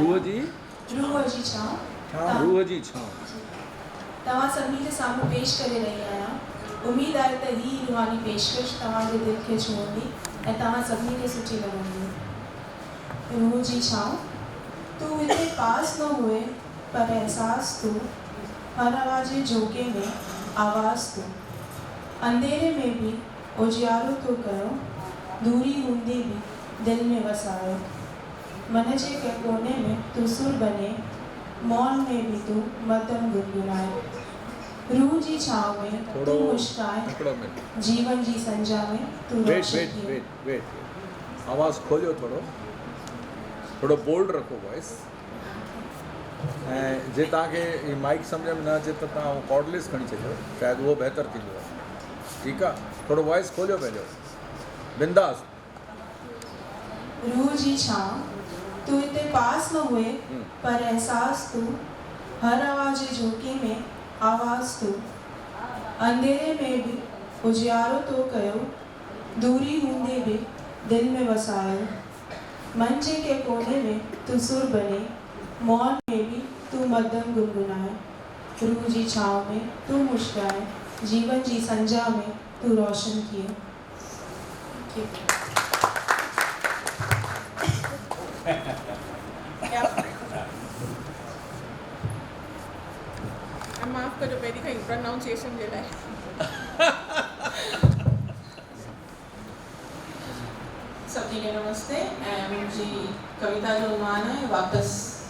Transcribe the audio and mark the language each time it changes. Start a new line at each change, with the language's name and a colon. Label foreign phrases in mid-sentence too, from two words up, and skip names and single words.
Sindhi: रूह जी छांव तव्हां सभिनी जे साम्हूं पेश करे रही आहियां। उम्मीद आहे त हीअ रूहानी पेशकश तव्हांजे दिलि खे छुहंदी ऐं तव्हां सभिनी खे सुठी लॻंदी। रूह जी छांव। तू हिते पास न हुए पर एहसास तू, हर आवाज़ जे झोके में आवाज़ तू, अंधेरे में भी उजियारो तो कयो, दूरी हूंदे भी दिल में वसायो, मन जे के कोने में तू सुर बने, मौन में भी तू मदन गुनगुनाए। रूह जी छांव में तू मुस्काए, जीवन जी संजा में तू रोशन किए। आवाज़ खोलियो, थोड़ो बोल्ड रखो वॉइस। ऐं जे तव्हांखे माइक सम्झ में न अचे त तव्हां कॉर्डलेस खणी छॾियो, शायदि उहो बहितर थींदो आहे। ठीकु आहे, थोरो वॉइस खोलियो पंहिंजो, बिंदास। रूह जी छांव। तू हिते पास न हुए पर एहसास तू, हर आवाज़ जे झोके में आवाज़ तू, अंधेरे में भी उजियारो तो कयो, दूरी हूंदे भी दिल में वसायो, मन जे के कोने में तू सुर बने, मौन में भी तू मदन गुनगुनाए। रूह जी छांव में तू मुस्काए, जीवन जी संजा में तू रोशन किए। माफ़ कजो पहिरीं खां प्रोनाउंसिएशन जे लाइ। सभिनी खे नमस्ते ऐं मुंहिंजी कविता जो उन्वान आहे वापसि।